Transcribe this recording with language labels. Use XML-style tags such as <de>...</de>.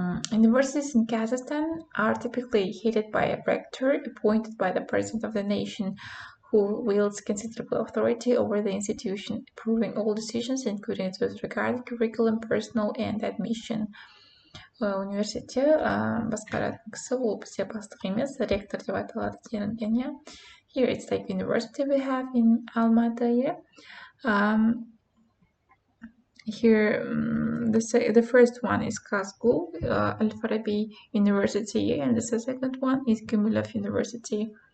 <en>Universities in Kazakhstan are typically headed by a rector appointed by the President of the nation, who wields considerable authority over the institution, approving all decisions, including those regarding curriculum, personnel, and admission.</en> <kk>Университетте басқаратын кісі ол бізде бастық емес, ректор деп аталады делінген, иә.</kk> <en>Here it's like university we have in Almaty, yeah. Here, the first one is Kazgu Al-Farabi University, and the second one is Gumilov University.</en>